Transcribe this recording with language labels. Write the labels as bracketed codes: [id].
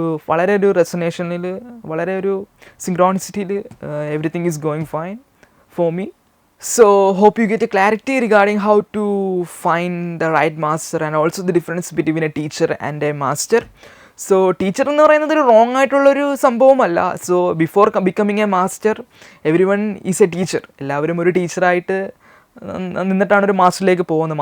[ml] വളരെ ഒരു റെസനേഷനിൽ, വളരെ ഒരു സിങ്ക്രോണിസിറ്റിയിൽ [en] Everything is going fine for me. So hope you get a clarity regarding how to find the right master and also the difference between a teacher and a master. So [ml] teacher എന്ന് പറയുന്നത് ഒരു wrong ആയിട്ടുള്ളൊരു സംഭവമല്ല. [en] So before becoming a master everyone is a teacher. [ml] എല്ലാവരും ഒരു ടീച്ചറായിട്ട് നിന്നിട്ടാണ് ഒരു മാസ്റ്ററിലേക്ക് പോകുന്നത്.